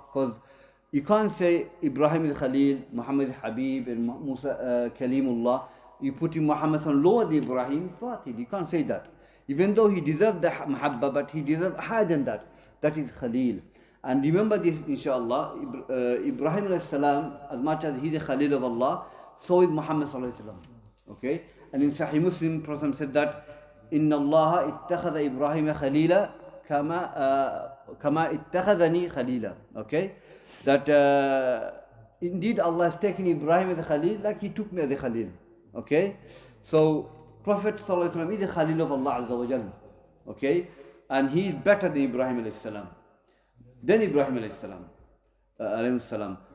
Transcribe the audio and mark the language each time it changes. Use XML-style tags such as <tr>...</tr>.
<en>Because you can't say Ibrahim is Khalil, Muhammad is Habib, and Musa Kalimullah. You put Muhammad on lower than Ibrahim, batil. You can't say that. Even though he deserved the mahabba, but he deserved higher than that. That is Khalil. And remember this, inshallah, Ibrahim alayhi salam, as much as he is a Khalil of Allah, so is Muhammad sallallahu alayhi wasallam. Okay? And in Sahih Muslim, Prophet said that,</en> <ar>إن الله اتخذ إبراهيم خليلا كما اتخذني خليلا.</ar> <en>Okay? That indeed Allah has taken Ibrahim as a Khalil like he took me as a Khalil. Okay? So Prophet sallallahu alaihi wasallam is a Khalil of Allah Azza wa Jalla. Okay? And he is better than Ibrahim alayhi salam. Then Ibrahim alayhi salam. Alayhi salam.</en>